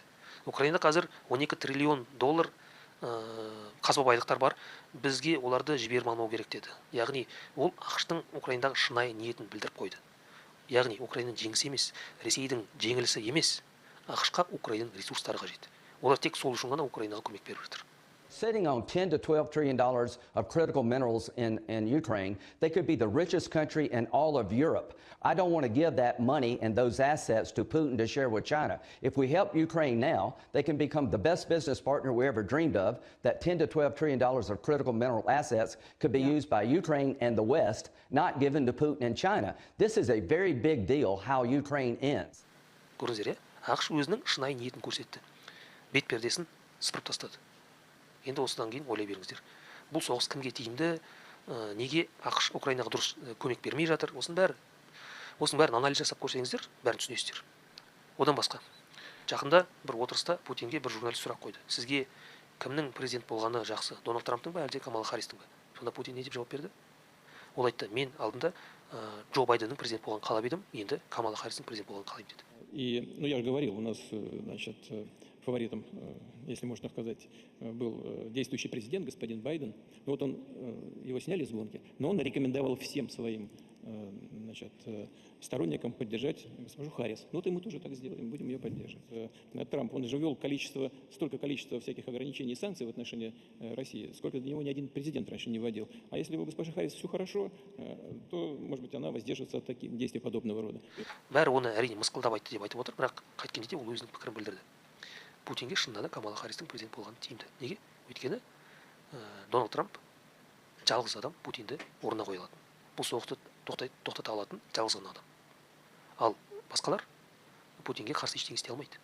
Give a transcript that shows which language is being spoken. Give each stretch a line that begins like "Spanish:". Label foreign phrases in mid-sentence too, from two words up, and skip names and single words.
Kazakh: Украина қазір 12 триллион доллар қазба байлықтар бар. Бізге оларды жіберіп алмау керек деді. Яғни ол ақш-тың Украинадағы шынайы ниетін білдіріп қойды. Яғни Украинаның жеңісі емес, Ресейдің жеңілісі емес, ақш-қа Украинаның ресурстары қажет. Олар тек сол үшін ғана Украинаға көмек беріп жатыр.
English: Sitting on $10 to $12 trillion of critical minerals in Ukraine, they could be the richest country in all of Europe. I don't want to give that money and those assets to Putin to share with China. If we help Ukraine now, they can become the best business partner we ever dreamed of. That $10 to $12 trillion of critical mineral assets could be used by Ukraine and the West, not given to Putin and China. This is a very big deal how Ukraine ends.
Kazakh: Көрдіңіздер, ақш өзінің шынайы ниетін көрсетті. Бет пердесін сыпырып тастады. Енді осыдан кейін ойлай беріңіздер. Бұл соғыс кімге тиімді, неге ақш Украинаға дұрыс көмек бермей жатыр? Осының бәрін анализ жасап көрсеңіздер, бәрін түсінесіздер. Одан басқа, жақында бір отырыста Путинге бір журналист сұрақ қойды. Сізге кімнің президент болғаны жақсы? Дональд Трамптың ба, әлде Камала Харристің ба? Сонда Путин не деп жауап берді? Ол айтты: мен алдында Джо Байденнің президент болғанын қалап едім, енді Камала Харристің президент болғанын қалаймын деді.
Russian: И, ну, я же говорил, у нас, значит, фаворитом, если можно сказать, был действующий президент, господин Байден. Вот он, его сняли с гонки, но он рекомендовал всем своим, значит, сторонникам поддержать госпожу Харрис. Ну вот и мы тоже так сделаем, будем ее поддерживать. Трамп, он же ввел столько количества всяких ограничений и санкций в отношении России, сколько для него ни один президент раньше не вводил. А если у госпожи Харрис все хорошо, то, может быть, она воздержится от таких действий подобного рода.
Kazakh: Бәрі оны әрине мысқылдап айтты деп айтып отыр, бірақ қайткенде де ол өзінің пікірін білдірді. Путинге шынында да Камала Харристің президент болғаны тиімді. Неге? Өйткені Дональд Трамп жалғыз адам Путинді орнына қоя алатын. Бұл соғысты тоқтата алатын жалғыз ғана адам. Ал басқалар Путинге қарсы ештеңе істей алмайды.